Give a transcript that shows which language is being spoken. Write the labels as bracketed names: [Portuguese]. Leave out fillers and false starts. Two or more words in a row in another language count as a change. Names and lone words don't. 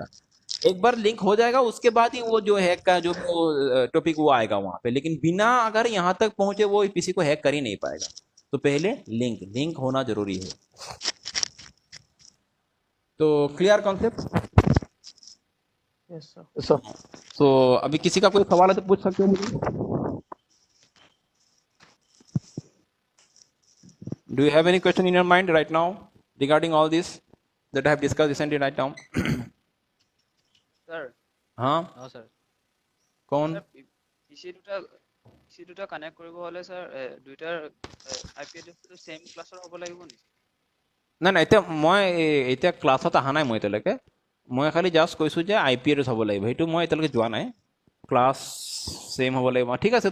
[Hindi] एक बार लिंक हो जाएगा उसके बाद ही वो जो हैक का जो टॉपिक वो आएगा वहां पे, लेकिन बिना अगर यहाँ तक पहुंचे वो पीसी को हैक कर ही नहीं पाएगा। तो पहले लिंक होना जरूरी है। तो [English] clear concept? yes sir. [Hindi] सर तो अभी किसी का कोई सवाल है तो पूछ सकते हो मुझे। [English] Do you have any question in your mind right now regarding all this that I have discussed recently right now? [Assamese] স্যার [Hindi] हाँ [Assamese] স্যার [Hindi] कौन? [Assamese] পিচি দুটা কানেক্ট কৰিব হলে স্যার দুইটাৰ আইপি এড্ৰেছটো সেম ক্লাছৰ হ'ব লাগিব নি? নাই নাই, এতিয়া ক্লাছত অহা নাই মই এতিয়ালৈকে। মই খালি জাষ্ট কৈছোঁ যে [English] IP address [Assamese] হ'ব লাগিব, সেইটো মই এতিয়ালৈকে যোৱা নাই। [English] class same [Assamese] হ'ব লাগিব, ঠিক আছে।